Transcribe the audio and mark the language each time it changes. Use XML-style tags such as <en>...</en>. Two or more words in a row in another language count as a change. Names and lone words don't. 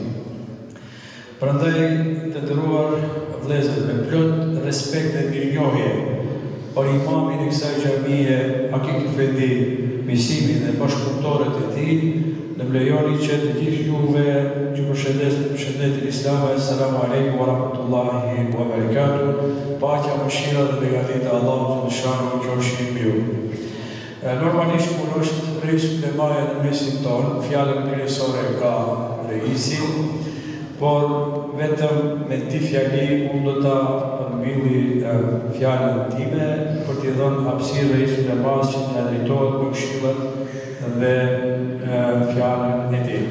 <sq>Prandaj, të nderuar vëllezër, me plot respekt dhe mirënjohje për imamin e kësaj xhamie, Akik Efendi Misimi dhe bashkëpunëtorët e tij, në lejoni që të gjithë juve që përshëndetin islame,</sq> <ar>السلام عليكم ورحمة الله وبركاته,</ar> <sq>paqja, mëshira dhe begatit e Allahut xhaleshan qofshin mbi ju. Normalisht kur është Reis Ulemaja në mesin tonë, fjalën kryesore ka reisi, por vetëm me ti fjali unë do ta përmbylli fjalën time për t'i dhënë hapësirë Reis Ulemas që t'na drejtohet me këshillat dhe fjalën e tij.</sq>